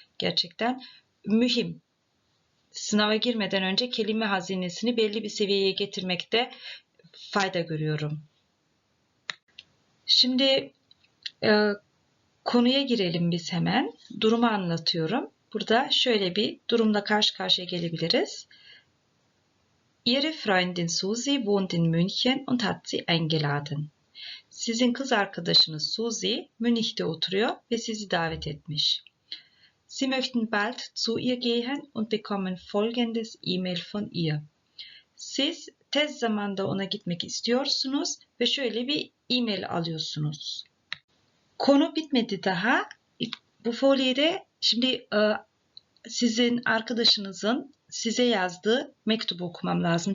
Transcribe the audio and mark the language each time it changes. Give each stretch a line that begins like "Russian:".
Turkish: Gerçekten mühim. Sınava girmeden önce kelime hazinesini belli bir seviyeye getirmekte fayda görüyorum. Şimdi konuya girelim biz hemen. Durumu anlatıyorum. Burada şöyle bir durumla karşı karşıya gelebiliriz.
German: Ihre Freundin Susi wohnt in München und hat sie eingeladen.
Turkish: Sizin kız arkadaşınız Susi Münih'te oturuyor ve sizi davet etmiş.
German: Sie möchten bald zu ihr gehen und bekommen folgendes E-Mail von ihr.
Turkish: Siz tez zamanda ona gitmek istiyorsunuz ve şöyle bir e-mail alıyorsunuz. Konu bitmedi daha. Bu folyede şimdi sizin arkadaşınızın size yazdığı mektubu okumam lazım.